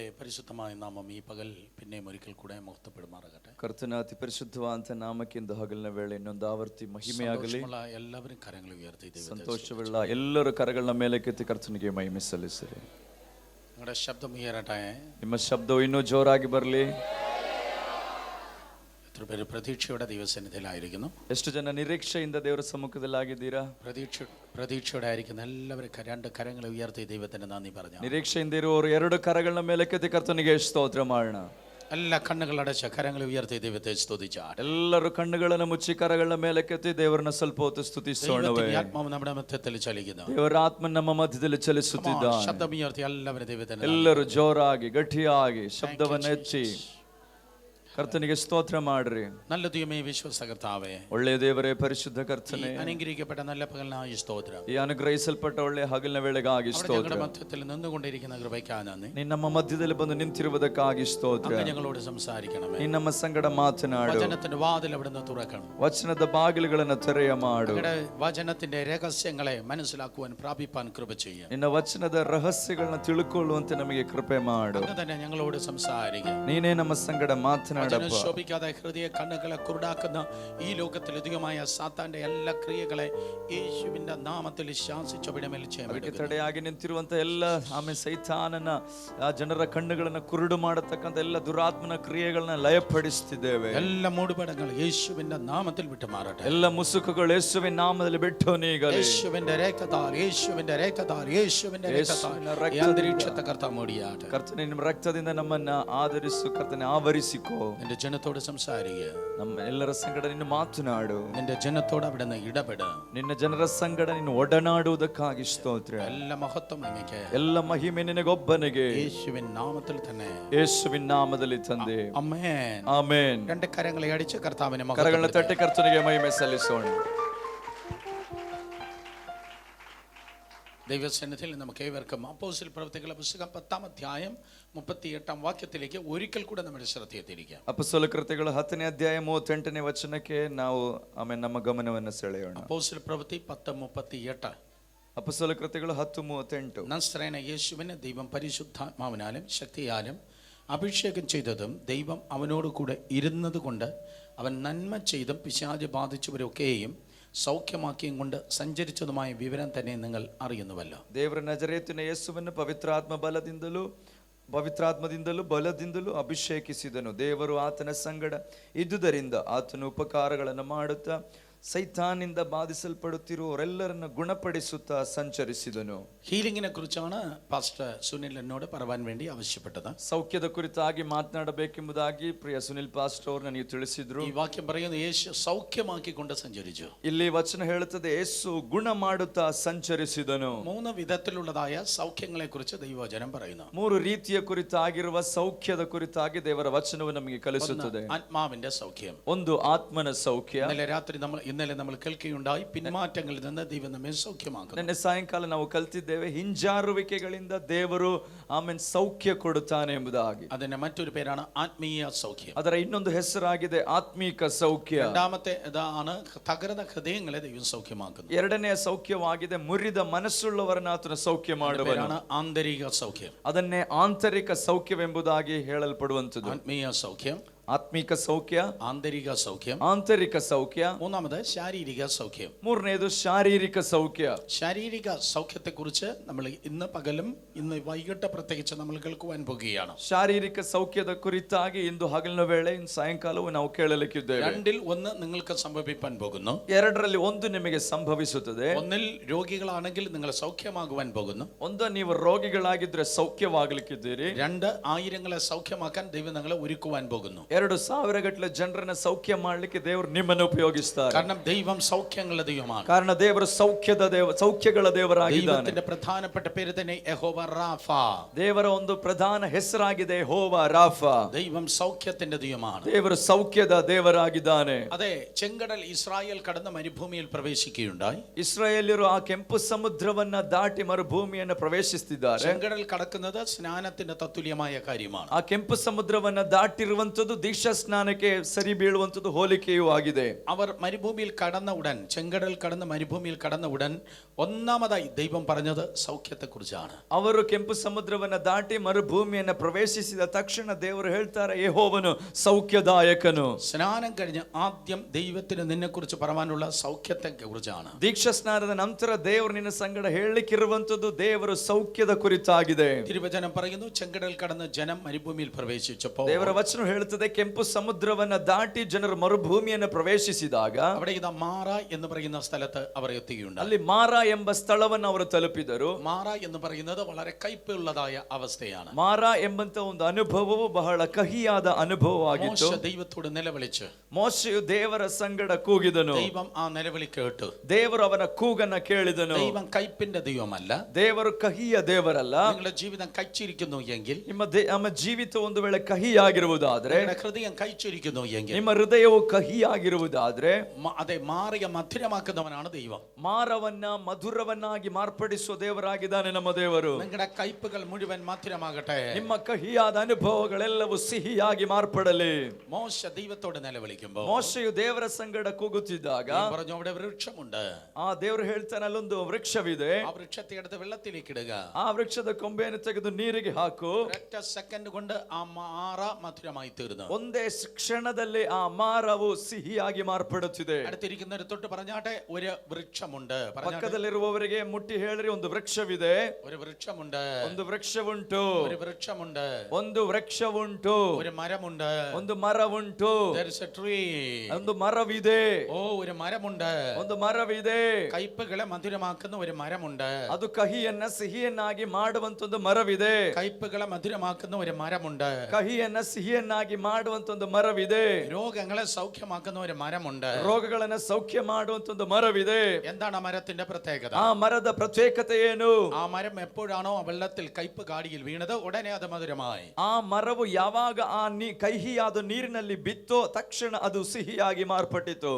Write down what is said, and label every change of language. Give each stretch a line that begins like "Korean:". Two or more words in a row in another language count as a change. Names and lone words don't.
Malayalam: അതിപരിശുദ്ധമായ നാമം ഈ പകൽ പിന്നെയും ഒരിക്കൽ കൂടെ മഹത്വപ്പെടുമാറാകട്ടെ.
Kannada: ಕರ್ತನ ಅತಿ ಪರಿಶುದ್ಧವಾದ ನಾಮಕ್ಕೆ ಇಂದು ಹಗಲಿನ ವೇಳೆ ಇನ್ನೊಂದು ಆವರ್ತಿ ಮಹಿಮೆಯಾಗಲಿ.
Malayalam: എല്ലാരും കരങ്ങൾ ഉയർത്തി
Kannada: ಸಂತೋಷವುಳ್ಳ ಎಲ್ಲರೂ ಕರಗಳನ್ನ ಮೇಲಕ್ಕೆತ್ತಿ ಕರ್ತನಿಗೆ ಮಹಿಮೆ ಸಲ್ಲಿಸಿರಿ.
Malayalam: നിങ്ങളുടെ ശബ്ദം ഉയരട്ടെ.
Kannada: ನಿಮ್ಮ ಶಬ್ದವು ಇನ್ನೂ ಜೋರಾಗಿ ಬರಲಿ.
Malayalam: എത്ര പേര് പ്രതീക്ഷയുടെ ദൈവസന്നിധിയിലായിരിക്കുന്നു?
Kannada: ಎಷ್ಟು ಜನ ನಿರೀಕ್ಷೆಯಿಂದ ದೇವರ ಸಮ್ಮುಖದಲ್ಲಾಗಿದ್ದೀರಾ?
Malayalam: പ്രതീക്ഷയോടെ ആയിരിക്കുന്ന എല്ലാവരും രണ്ട് കരങ്ങളെ ഉയർത്തി ദൈവത്തിന് നന്ദി പറഞ്ഞു.
Kannada: ನಿರೀಕ್ಷೆಯಿಂದ ಇರುವವರು ಎರಡು ಕರಗಳನ್ನ ಮೇಲಕ್ಕೆತ್ತಿ ಕರ್ತನಿಗೆ ಸ್ತೋತ್ರ ಮಾಡೋಣ.
Malayalam: എല്ലാ കണ്ണുകളടച്ച കരങ്ങളെ ഉയർത്തി ദൈവത്തെ സ്തുതിച്ചാൽ
Kannada: ಎಲ್ಲರೂ ಕಣ್ಣುಗಳನ್ನು ಮುಚ್ಚಿ ಕರಗಳನ್ನ ಮೇಲಕ್ಕೆತ್ತಿ ದೇವರನ್ನ ಸ್ವಲ್ಪ ಹೊತ್ತು ಸ್ತುತಿಸೋಣವೇ.
Malayalam: ആത്മാവ് നമ്മുടെ മധ്യത്തിൽ ചലിക്കുന്നു.
Kannada: ದೇವರ ಆತ್ಮ ನಮ್ಮ ಮಧ್ಯದಲ್ಲಿ ಚಲಿಸುತ್ತಿದ್ದಾನೆ.
Malayalam: ശബ്ദം ഉയർത്തി എല്ലാവരും ദൈവത്തിന്
Kannada: ಎಲ್ಲರೂ ಜೋರಾಗಿ ಗಟ್ಟಿಯಾಗಿ ಶಬ್ದವನ್ನು ಹೆಚ್ಚಿ ಕರ್ತನಿಗೆ ಸ್ತೋತ್ರ ಮಾಡ್ರಿ.
Malayalam: നല്ല ദൈവമേ, വിശ്വാസ കർത്താവേ,
Kannada: ಒಳ್ಳೆಯ ದೇವರೇ, ಪರಿಶುದ್ಧ ಕರ್ತನೇ,
Malayalam: അനുഗ്രഹിക്കപ്പെട്ട നല്ല പകലിനായി സ്തോത്രം.
Kannada: ಈ ಅನುಗ್ರಹಿಸಲ್ಪಟ್ಟ ಒಳ್ಳೆಯ ಹಗಲಿನ ವೇಳೆಗಾಗಿ ಸ್ತೋತ್ರ.
Malayalam: മധ്യത്തിൽ നിന്നുകൊണ്ടിരിക്കുന്ന കൃപയ്ക്കായി നന്ദಿ.
Kannada: ನೀನು ನಮ್ಮ ಮಧ್ಯದಲ್ಲಿ ಬಂದು ನಿಂತಿರುವುದಕ್ಕಾಗಿ ಸ್ತೋತ್ರ.
Malayalam: ഞങ്ങളോട് സംസാരിക്കണമേ.
Kannada: ನೀನು ನಮ್ಮ ಸಂಗಡ ಮಾತನಾಡು.
Malayalam: വചനത്തിന്റെ വാതിൽ അവിടുന്ന് തുറക്കണം.
Kannada: ವಚನದ ಬಾಗಿಲುಗಳನ್ನು ತೆರೆಯ ಮಾಡು.
Malayalam: വചനത്തിന്റെ രഹസ്യങ്ങളെ മനസ്സിലാക്കുവാൻ പ്രാപിപ്പാൻ കൃപ ചെയ്യും.
Kannada: ನಿನ್ನ ವಚನದ ರಹಸ್ಯಗಳನ್ನ ತಿಳ್ಕೊಳ್ಳುವಂತೆ ನಮಗೆ ಕೃಪೆ ಮಾಡು.
Malayalam: അങ്ങനെ തന്നെ ഞങ്ങളോട് സംസാരിക്കുക.
Kannada: ನೀನೇ ನಮ್ಮ ಸಂಗಡ ಮಾತನಾಡಪ್ಪ.
Malayalam: ശോഭിക്കാതെ ഹൃദയ കണ്ണുകളെ കുരുടാക്കുന്ന ഈ ലോകത്തിൽ അധികമായ സാത്താന്റെ എല്ലാ ക്രിയകളെ യേശുവിന്റെ നാമത്തിൽ ശാസിച്ചവിടമേൽ
Kannada: ಅದಕ್ಕೆ ತಡೆಯಾಗಿ ನಿಂತಿರುವಂತ ಎಲ್ಲ ಆಮೇಲೆ ಸೈತಾನನ ಜನರ ಕಣ್ಣುಗಳನ್ನ ಕುರುಡು ಮಾಡತಕ್ಕಂತ ಎಲ್ಲ ದುರಾತ್ಮನ ಕ್ರಿಯೆಗಳನ್ನ ಲಯಪಡಿಸುತ್ತಿದ್ದೇವೆ. ಎಲ್ಲ ಮೂಡುಬಡಗಳು
Malayalam: യേശുവിന്റെ നാമത്തിൽ വിട്ടു മാറട്ടെ.
Kannada: ಎಲ್ಲ ಮುಸುಕುಗಳು ಯೇಸುವಿನ ನಾಮದಲ್ಲಿ ಬಿಟ್ಟು ನೀಗಲಿ.
Malayalam: യേശുവിന്റെ രക്തത്താൽ യേശുവിന്റെ രക്തത്താൽ യേശുവിന്റെ രക്തത്താൽ ഈ അന്തരീക്ഷത്തെ കർത്താവ് മൂടിയാട്ടെ.
Kannada: ಕರ್ತನೇ, ನಿಮ್ಮ ರಕ್ತದಿಂದ ನಮ್ಮನ್ನ ಆಧರಿಸು. ಕರ್ತನೇ, ಆವರಿಸಿಕೋ.
Malayalam: നിന്റെ ജനത്തോട് സംസാരിക്കുക.
Kannada: ನಮ್ಮ ಎಲ್ಲರ ಸಂಗಡ ನೀನು ಮಾತನಾಡು.
Malayalam: നിന്റെ ജനത്തോട് അവിടുന്ന് ഇടപെട.
Kannada: ನಿನ್ನ ಜನರ ಸಂಗಡ ನೀನು ಒಡನಾಡುವುದಕ್ಕಾಗಿ ಸ್ತೋತ್ರ. ಎಲ್ಲ ಮಹತ್ವ ನಿನಗೆ, ಎಲ್ಲ ಮಹಿಮೆ ನಿನಗೊಬ್ಬನಿಗೆ.
Malayalam: യേശുവിൻ നാമത്തിൽ തന്നെ,
Kannada: ಯೇಸುವಿನ ನಾಮದಲ್ಲಿ ತಂದೆ. ಆಮೆನ್. ಆಮೆನ್.
Malayalam: രണ്ട് കരങ്ങളെ അടിച്ച് കർത്താവിനെ
Kannada: ಕರಗಳನ್ನ ತಟ್ಟಿ ಕರ್ತನಿಗೆ ಮಹಿಮೆ ಸಲ್ಲಿಸೋಣ.
Malayalam: ദൈവസന്നിധിയിൽ നമുക്ക് ഏവർക്കും അപ്പോസ്തല പ്രവൃത്തികളുടെ പുസ്തകം 10-ാം അധ്യായം 38-ാം വാക്യത്തിലേക്ക് ഒരിക്കൽ കൂടെ നമ്മുടെ ശ്രദ്ധയെ തിരിക്കാം.
Kannada: ಅಪೊಸ್ತಲ ಕೃತ್ಯಗಳು 10ನೇ ಅಧ್ಯಾಯ 38ನೇ ವಚನಕ್ಕೆ ನಾವು ಆಮೇಲೆ ನಮ್ಮ ಗಮನವನ್ನು ಸೆಳೆಯೋಣ.
Malayalam: അപ്പോസ്തല പ്രവൃത്തി 10:38.
Kannada: ಅಪೊಸ್ತಲ ಕೃತ್ಯಗಳು 10:38.
Malayalam: നസ്രയനായ യേശുവിനെ ദൈവം പരിശുദ്ധാത്മാവിനാലും ശക്തിയാലും അഭിഷേകം ചെയ്തതും ദൈവം അവനോട് കൂടെ ഇരുന്നത് കൊണ്ട് അവൻ നന്മ ചെയ്തും പിശാച് ബാധിച്ചവരൊക്കെയും സൗഖ്യമാക്കിയും കൊണ്ട് സഞ്ചരിച്ചതുമായ വിവരം തന്നെ നിങ്ങൾ അറിയുന്നുവല്ലോ.
Kannada: ದೇವರ ನಜರೇತಿನ ಯೇಸುವನ್ನು ಪವಿತ್ರಾತ್ಮದಿಂದಲೂ ಬಲದಿಂದಲೂ ಅಭಿಷೇಕಿಸಿದನು. ದೇವರು ಆತನ ಸಂಗಡ ಇದ್ದುದರಿಂದ ಆತನು ಉಪಕಾರಗಳನ್ನು ಮಾಡುತ್ತಾ സൈത്താനിಂದ ബാധിസൽപ്പെടുത്തിരുവരെല്ലರನ್ನು ഗുണപ്പെടുത്തുತ್ತಾ ಸಂಚರಿಸಿದನು.
Malayalam: ഹീലിംഗിനെ കുറിച്ചാണ് പാസ്റ്റർ സുനിൽ എന്നോട് പറയാൻ വേണ്ടി ആവശ്യപ്പെട്ടത്.
Kannada: സൗഖ്ಯದ ಕುರಿತಾಗಿ ಮಾತನಾಡಬೇಕೆಂಬುದಾಗಿ ಪ್ರಿಯ ಸುನಿಲ್ ಪಾಸ್ಟರ್ ಅವರು ನನಗೆ ತಿಳಿಸಿದ್ರು. ಈ ವಾಕ್ಯ
Malayalam: പറയുന്നത് യേശു സൗഖ്യമാക്കിക്കൊണ്ട് സഞ്ചരിച്ചു.
Kannada: ಇಲ್ಲಿ ವಚನ ಹೇಳುತ್ತದೆ ಯೇಸು ಗುಣ ಮಾಡುತ್ತಾ ಸಂಚರಿಸಿದನು.
Malayalam: മൂന്ന് വിധത്തിലുള്ളതായ സൗഖ്യങ്ങളെ കുറിച്ച് ദൈവവചനം പറയുന്നു.
Kannada: ಮೂರು ರೀತಿಯ ಕುರಿತಾಗಿರುವ ಸೌಖ್ಯದ ಕುರಿತಾಗಿ ದೇವರ ವಚನವು ನಮಗೆ ಕಲಿಸುತ್ತದೆ.
Malayalam: ആത്മാവിന്റെ സൗഖ്യം,
Kannada: ಒಂದು ಆತ್ಮನ ಸೌಖ್ಯ.
Malayalam: ഇന്നലെ നമ്മൾ കേൾക്കുകയുണ്ടായി, പിന്മാറ്റങ്ങളിൽ നിന്ന് ദൈവം നമ്മെ സൗഖ്യമാക്കുന്നു.
Kannada: ನಿನ್ನೆ ಸಾಯಂಕಾಲ ನಾವು ಕಲಿತಿದ್ದೇವೆ, ಹಿಂಜಾರುವಿಕೆಗಳಿಂದ ದೇವರು ಆಮೇಲೆ ಸೌಖ್ಯ ಕೊಡುತ್ತಾನೆ ಎಂಬುದಾಗಿ.
Malayalam: അതിന്റെ മറ്റൊരു പേരാണ് ആത്മീയ സൗഖ്യം.
Kannada: ಅದರ ಇನ್ನೊಂದು ಹೆಸರಾಗಿದೆ ಆತ್ಮೀಕ ಸೌಖ್ಯ.
Malayalam: രണ്ടാമത്തെ ഇതാണ് തകർന്ന ഹൃദയങ്ങളെ ദൈവം സൗഖ്യമാക്കുന്നു.
Kannada: ಎರಡನೆಯ ಸೌಖ್ಯವಾಗಿದೆ ಮುರಿದ ಮನಸ್ಸುಳ್ಳವರನ್ನ ಆತನ ಸೌಖ್ಯ ಮಾಡುವನು.
Malayalam: ആന്തരിക സൗഖ്യം.
Kannada: ಅದನ್ನೇ ಆಂತರಿಕ ಸೌಖ್ಯವೆಂಬುದಾಗಿ ಹೇಳಲ್ಪಡುವಂಥದ್ದು.
Malayalam: ആത്മീയ സൗഖ്യം,
Kannada: ಆತ್ಮಿಕ ಸೌಖ್ಯ,
Malayalam: ആന്തരിക സൗഖ്യം,
Kannada: ಆಂತರಿಕ ಸೌಖ್ಯ.
Malayalam: മൂന്നാമത് ശാരീരിക സൗഖ്യം.
Kannada: ಮೂರನೇದು ಶಾರೀರಿಕ ಸೌಖ್ಯ.
Malayalam: ശാരീരിക സൗഖ്യത്തെ കുറിച്ച് നമ്മൾ ഇന്ന് പകലും ഇന്ന് വൈകിട്ട് പ്രത്യേകിച്ച് നമ്മൾ കേൾക്കുവാൻ പോകുകയാണ്.
Kannada: ಶಾರೀರಿಕ ಸೌಖ್ಯದ ಕುರಿತಾಗಿ ಇಂದು ಹಗಲಿನ ವೇಳೆ ಇಂದು ಸಾಯಂಕಾಲವೂ ನಾವು ಕೇಳಲಿಕ್ಕಿದ್ದೇವೆ.
Malayalam: രണ്ടിൽ ഒന്ന് നിങ്ങൾക്ക് സംഭവിക്കാൻ പോകുന്നു.
Kannada: ಎರಡರಲ್ಲಿ ಒಂದು ನಿಮಗೆ ಸಂಭವಿಸುತ್ತದೆ.
Malayalam: ഒന്നിൽ രോഗികളാണെങ്കിൽ നിങ്ങൾ സൗഖ്യമാകുവാൻ പോകുന്നു.
Kannada: ಒಂದು ನೀವು ರೋಗಿಗಳಾಗಿದ್ರೆ ಸೌಖ್ಯವಾಗಲಿಕ್ಕಿದ್ದೀರಿ.
Malayalam: രണ്ട് ആയിരങ്ങളെ സൗഖ്യമാക്കാൻ ദൈവം നിങ്ങളെ ഒരുക്കുവാൻ പോകുന്നു.
Kannada: 2,000 ಗಟ್ಟಲೆ ಜನರನ್ನ ಸೌಖ್ಯ ಮಾಡಲಿಕ್ಕೆ ದೇವರು ನಿಮ್ಮನ್ನು ಉಪಯೋಗಿಸ್ತಾರೆ.
Malayalam: കാരണം ദൈവം സൗഖ്യങ്ങളുടെ ദൈവമാണ്.
Kannada: ಕಾರಣ ದೇವರು ಸೌಖ್ಯಗಳ ದೇವರಾಗಿದ್ದಾನೆ.
Malayalam: ദൈവത്തിന്റെ പ്രധാനപ്പെട്ട പേര് തന്നെ യഹോവ റാഫ.
Kannada: ದೇವರ ಒಂದು ಪ್ರಧಾನ ಹೆಸರಾಗಿದೆ ಯೆಹೋವ ರಾಫ.
Malayalam: ദൈവം സൗഖ്യത്തിന്റെ ദൈവമാണ്.
Kannada: ದೇವರು ಸೌಖ್ಯದ ದೇವರಾಗಿದ್ದಾನೆ.
Malayalam: അതെ, ചെങ്കടൽ ഇസ്രായേൽ കടന്ന് മരുഭൂമിയിൽ പ്രവേശിക്കുകയുണ്ടായി.
Kannada: ಇಸ್ರಾಯೇಲ್ಯರು ಆ ಕೆಂಪು ಸಮುದ್ರವನ್ನ ದಾಟಿ ಮರುಭೂಮಿಯನ್ನು ಪ್ರವೇಶಿಸುತ್ತಿದ್ದಾರೆ.
Malayalam: ചെങ്കടൽ കടക്കുന്നത് സ്നാനത്തിന്റെ തത്തുല്യമായ കാര്യമാണ്.
Kannada: ಆ ಕೆಂಪು ಸಮುದ್ರವನ್ನ ದಾಟಿರುವಂತದ್ದು ದೀಕ್ಷಾ ಸ್ನಾನಕ್ಕೆ ಸರಿ ಬೀಳುವಂತದ್ದು ಹೋಲಿಕೆಯೂ ಆಗಿದೆ.
Malayalam: അവർ മരുഭൂമിയിൽ കടന്ന ഉടൻ, ചെങ്കടൽ കടന്ന് മരുഭൂമിയിൽ കടന്ന ഉടൻ ഒന്നാമതായി ദൈവം പറഞ്ഞത് സൗഖ്യത്തെക്കുറിച്ചാണ്.
Kannada: ಅವರು ಕೆಂಪು ಸಮುದ್ರವನ್ನ ದಾಟಿ ಮರುಭೂಮಿಯನ್ನ ಪ್ರವೇಶಿಸಿದ ತಕ್ಷಣ ದೇವರು ಹೇಳ್ತಾರೆ, ಯೆಹೋವನು ಸೌಖ್ಯದಾಯಕನು.
Malayalam: സ്നാനം കഴിഞ്ഞ് ആദ്യം ദൈവത്തിന് നിന്നെക്കുറിച്ച് പറയാനുള്ള സൗഖ്യത്തെ കുറിച്ചാണ്.
Kannada: ದೀಕ್ಷಾ ಸ್ನಾನದ ನಂತರ ದೇವರು ನಿನ್ನ ಸಂಗಡ ಹೇಳಲಿಕ್ಕಿರುವಂತದ್ದು ದೇವರ ಸೌಖ್ಯದ ಕುರಿತಾಗಿದೆ.
Malayalam: തിരുവചനം പറയുന്നു, ചെങ്കടൽ കടന്ന് ജനം മരുഭൂമിയിൽ പ്രവേശിച്ചപ്പോൾ,
Kannada: ದೇವರ ವಚನ ಹೇಳುತ್ತದೆ, ಕೆಂಪು ಸಮುದ್ರವನ್ನ ದಾಟಿ ಜನರು ಮರುಭೂಮಿಯನ್ನು ಪ್ರವೇಶಿಸಿದಾಗ
Malayalam: അവിടെ ഇതാ മാറ എന്ന് പറയുന്ന സ്ഥലത്ത് അവർ എത്തുകയുണ്ടായി.
Kannada: ಅಲ್ಲಿ ಮಾರಾ ಎಂಬ ಸ್ಥಳವನ್ನು ಅವರು ತಲುಪಿದರು.
Malayalam: മാറ എന്ന് പറയുന്നത് വളരെ കയ്പുള്ളതായ അവസ്ഥയാണ്.
Kannada: ಮಾರಾ ಎಂಬಂತ ಒಂದು ಅನುಭವವು ಬಹಳ ಕಹಿಯಾದ ಅನುಭವವಾಗಿತ್ತು.
Malayalam: മോശ ദൈവത്തോട് നിലവിളിച്ചു.
Kannada: ಮೋಶೆಯು ದೇವರ ಸಂಗಡ ಕೂಗಿದನು.
Malayalam: ദൈവം ആ ನಿലവിളി കേട്ടു.
Kannada: ದೇವರು ಅವನ ಕೂಗನ್ನ ಕೇಳಿದನು.
Malayalam: ദൈവം കയ്പിന്റെ ദൈവമല്ല,
Kannada: ದೇವರು ಕಹಿಯ ದೇವರಲ್ಲ.
Malayalam: നിങ്ങളുടെ ജീവിതം കഴിച്ചിരിക്കുന്നു എങ്കിൽ,
Kannada: ನಮ್ಮ ಜೀವಿತ ಒಂದು ವೇಳೆ ಕಹಿಯಾಗಿರುವುದಾದ್ರೆ,
Malayalam: നിങ്ങളുടെ ഹൃദയം കഴിച്ചിരിക്കുന്നു എങ്കിൽ,
Kannada: ನಿಮ್ಮ ಹೃದಯವು ಕಹಿಯಾಗಿರುವುದಾದ್ರೆ,
Malayalam: അതെ, മാറിയ മധുരമാക്കുന്നവനാണ് ദൈവം.
Kannada: ಮಾರವನ್ನ ಮಧುರವನ್ನಾಗಿ ಮಾರ್ಪಡಿಸುವ ದೇವರಾಗಿದ್ದಾನೆ ನಮ್ಮ ದೇವರು.
Malayalam: നിങ്ങളുടെ കയ്പുകൾ മുഴുവൻ മധുരമാകട്ടെ.
Kannada: ನಿಮ್ಮ ಕಹಿಯಾದ ಅನುಭವಗಳೆಲ್ಲವೂ ಸಿಹಿಯಾಗಿ ಮಾರ್ಪಡಲಿ.
Malayalam: മോശ ദൈവത്തോട് നിലവിളിക്കുമ്പോൾ,
Kannada: ಮೋಶೆಯು ದೇವರ ಸಂಗಡ ಕೂಗುತ್ತಿದ್ದಾಗ
Malayalam: പറഞ്ഞു, അവിടെ വൃക്ഷമുണ്ട്.
Kannada: ಆ ದೇವರು ಹೇಳ್ತಾನೆ, ಅಲ್ಲೊಂದು ವೃಕ್ಷವಿದೆ.
Malayalam: ആ വൃക്ഷത്തെ എടുത്ത് വെള്ളത്തിലേക്ക് ഇടുക.
Kannada: ಆ ವೃಕ್ಷದ ಕೊಂಬೆಯನ್ನು ತೆಗೆದು ನೀರಿಗೆ ಹಾಕು.
Malayalam: ഒരൊറ്റ സെക്കൻഡ് കൊണ്ട് ആ മാറ മധുരമായി തീർന്നു.
Kannada: ಒಂದೇ ಕ್ಷಣದಲ್ಲಿ ಆ ಮಾರವು ಸಿಹಿಯಾಗಿ ಮಾರ್ಪಡುತ್ತಿದೆ.
Malayalam: അടുത്തിരിക്കുന്നവർ തൊട്ട് പറഞ്ഞാട്ടെ, ഒരു വൃക്ഷമുണ്ട്.
Kannada: ಪಕ್ಕದಲ್ಲಿರುವವರಿಗೆ ಮುಟ್ಟಿ ಹೇಳ್ರಿ, ಒಂದು ವೃಕ್ಷವಿದೆ.
Malayalam: ഒരു വൃക്ഷമുണ്ട്.
Kannada: ಒಂದು ವೃಕ್ಷವುಂಟು.
Malayalam: ഒരു വൃക്ഷമുണ്ട്.
Kannada: ಒಂದು ವೃಕ್ಷವುಂಟು.
Malayalam: ഒരു മരമുണ്ട്.
Kannada: ಒಂದು ಮರವುಂಟು.
English: There is a tree.
Kannada: ಒಂದು ಮರವಿದೆ.
Malayalam: ഓ, ഒരു മരമുണ്ട്.
Kannada: ಒಂದು ಮರವಿದೆ.
Malayalam: കയ്പുകളെ മധുരമാക്കുന്ന ഒരു മരമുണ്ട്.
Kannada: ಅದು ಕಹಿಯನ್ನ ಸಿಹಿಯನ್ನಾಗಿ ಮಾಡುವಂತ ಒಂದು ಮರವಿದೆ.
Malayalam: കയ്പുകളെ മധുരമാക്കുന്ന ഒരു മരമുണ്ട്.
Kannada: ಕಹಿಯನ್ನ ಸಿಹಿಯನ್ನಾಗಿ ಮಾಡುವಂತ ಒಂದು ಮರವಿದೆ.
Malayalam: രോഗങ്ങളെ സൗഖ്യമാക്കുന്ന ഒരു മരമുണ്ട്.
Kannada: ರೋಗಗಳನ್ನ ಸೌಖ್ಯ ಮಾಡುವಂತ ಒಂದು ಮರವಿದೆ.
Malayalam: എന്താണ് ആ മരത്തിന്റെ പ്രത്യേകത?
Kannada: ಆ ಮರದ ಪ್ರತ್ಯೇಕತೆ ಏನು?
Malayalam: ആ മരം എപ്പോഴാണോ ആ വെള്ളത്തിൽ കയ്പ് കാടിയിൽ വീണത്, ഉടനെ അത് മധുരമായി.
Kannada: ಆ ಮರವು ಯಾವಾಗ ಆ ಕಹಿಯಾದ ನೀರಿನಲ್ಲಿ ಬಿತ್ತೋ ತಕ್ಷಣ ಅದು ಸಿಹಿಯಾಗಿ ಮಾರ್ಪಟ್ಟಿತು.